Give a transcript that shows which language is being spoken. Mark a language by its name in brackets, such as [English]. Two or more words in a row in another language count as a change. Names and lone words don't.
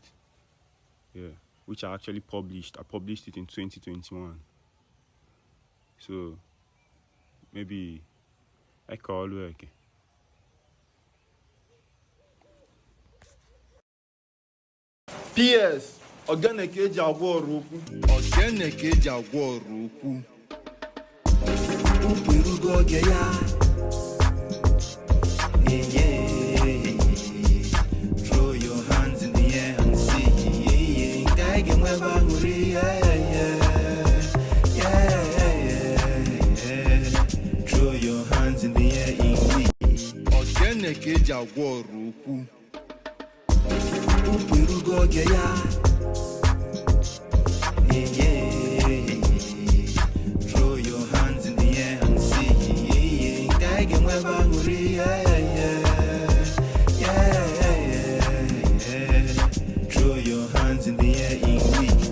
[English] Yeah, which I actually published. I published it in 2021. So maybe I call work. PS, [Igbo] ogene ka eji agwa ọrụ okwu. Ogene ka eji agwa ọrụ okwu. Erugo oge ya, [English] throw your hands in the air and sing. Throw your hands in the air in glee. [Igbo] Ogene ka eji agwa ọrụ okwu. Erugo oge ya, [English] throw your hands in the air and sing. Throw your hands in the air in glee.